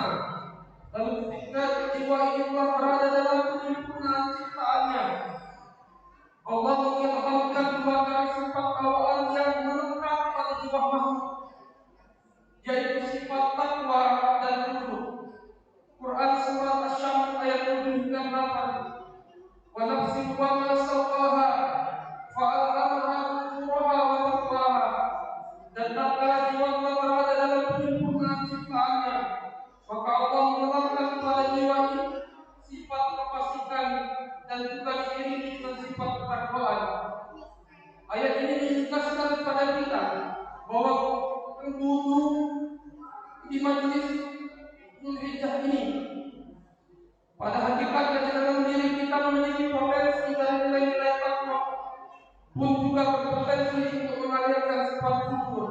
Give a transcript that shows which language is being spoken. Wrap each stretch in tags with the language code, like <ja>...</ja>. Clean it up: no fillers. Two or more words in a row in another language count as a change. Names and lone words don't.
<id>Lalu ketika jiwa ini telah berada dalam penyempurnaan ciptaannya, Allah mengilhamkan 2 dari sifat bawaan yang melekat pada jiwa makhluk, yaitu sifat takwa dan tunduk. Quran surat Asy-Syams ayat 7 hingga 8.</id> <ar>ونفس وما سواها فألهمها فجورها وتقواها.</ar> <id>Dan tatkala jiwa telah berada dalam penyempurnaan ciptaannya, maka Allah menetapkan kepada jiwa ini sifat kefasikan dan juga diiringi dengan sifat ketakwaan. Ayat ini menjelaskan kepada kita bahwa penghulu di majelis Dzulhijjah ini pada hakikatnya di dalam diri kita memiliki potensi dan nilai-nilai takwa, pun juga berpotensi untuk mengalirkan sifat kufur.</id>